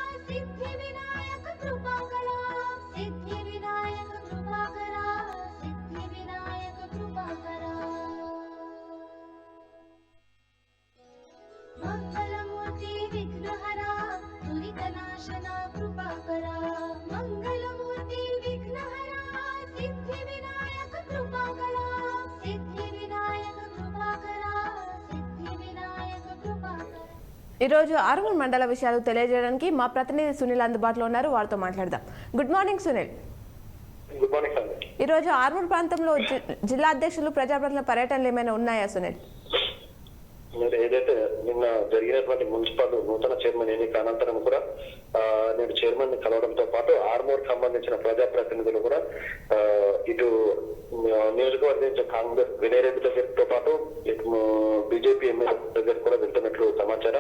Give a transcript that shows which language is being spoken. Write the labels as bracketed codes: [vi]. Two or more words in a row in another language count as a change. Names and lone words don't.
[mr] सिद्धिविनायककृपाकरा सिद्धिविनायककृपाकरा सिद्धिविनायककृपाकरा मंगलमूर्ति विघ्नहरा दुरितनाशना कृपाकरा मंगलमूर्ति विघ्नहरा सिद्धिविनायककृपाकरा सिद्धिविनायककृपाकरा सिद्धिविनायककृपाकरा [te] ఈరోజు ఆర్మూర్ మండల విషయాలు తెలియజేయడానికి మా ప్రతినిధి సునీల్ అందుబాటులో ఉన్నారు. వారితో మాట్లాడదాం. [en] good morning [te] సునీల్. [en] good morning sir. [te] ఈరోజు ఆర్మూర్ ప్రాంతంలో జిల్లా అధ్యక్షులు ప్రజాప్రతినిధుల పర్యటనలు ఏమైనా ఉన్నాయా సునీల్? మీరు ఏదైతే నిన్న జరిగినటువంటి మున్సిపల్ నూతన చైర్మన్ ఎన్నిక అనంతరం కూడా నేను చైర్మన్ ని కలవడంతో పాటు ఆర్మూర్ సంబంధించిన ప్రజాప్రతినిధులు కూడా ఇటు నియోజకవర్గం కాంగ్రెస్ వినయ్ రెడ్డి దగ్గరతో పాటు బీజేపీ ఎమ్మెల్యే దగ్గర కూడా వెళ్తున్నట్లు సమాచారం.